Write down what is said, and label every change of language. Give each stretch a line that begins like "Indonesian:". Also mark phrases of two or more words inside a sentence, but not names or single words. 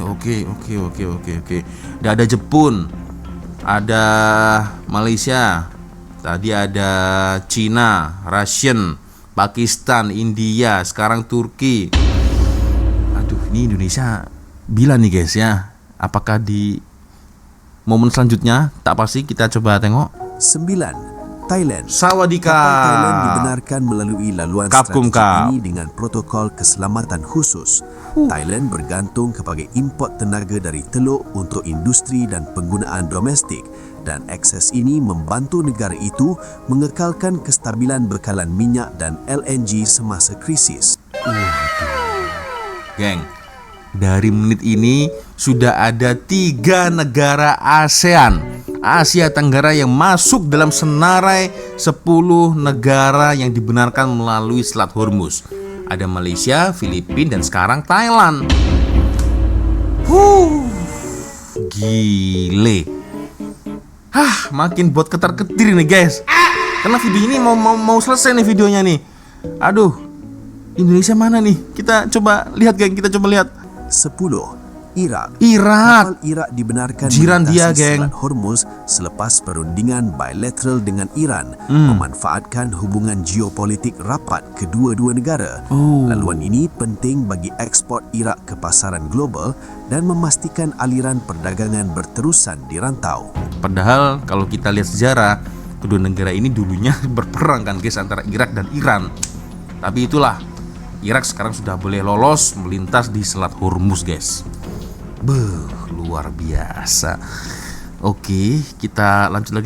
Indonesian: Udah ada Jepun, ada Malaysia, tadi ada Cina, Russian, Pakistan, India, sekarang Turki. Aduh, ini Indonesia bila nih guys ya. Apakah di momen selanjutnya? Tak pasti, kita coba tengok. 9. Thailand. Sawadika.
Malay: Kapal Thailand dibenarkan melalui laluan Kapkum, strategik Kap. ini dengan protokol keselamatan khusus. Thailand bergantung kepada import tenaga dari Teluk untuk industri dan penggunaan domestik, dan akses ini membantu negara itu mengekalkan kestabilan bekalan minyak dan LNG semasa krisis.
Indonesian: Geng, dari menit ini sudah ada 3 negara ASEAN, Asia Tenggara, yang masuk dalam senarai 10 negara yang dibenarkan melalui Selat Hormuz. Ada Malaysia, Filipina, dan sekarang Thailand. Gile. Makin buat ketar-ketir nih guys. Karena video ini mau selesai nih videonya nih. Aduh, Indonesia mana nih? Kita coba lihat geng, 10. Irak. Irak.
Malay: Kapal Irak dibenarkan Jiran dia, melintasi geng. Selat Hormuz selepas perundingan bilateral dengan Iran, memanfaatkan hubungan geopolitik rapat kedua-dua negara. Laluan ini penting bagi ekspor Irak ke pasaran global dan memastikan aliran perdagangan berterusan di rantau.
Indonesian: Padahal kalau kita lihat sejarah, kedua negara ini dulunya berperang kan guys, antara Irak dan Iran. Tapi itulah, Irak sekarang sudah boleh lolos melintas di Selat Hormuz guys. Luar biasa. Oke, kita lanjut lagi.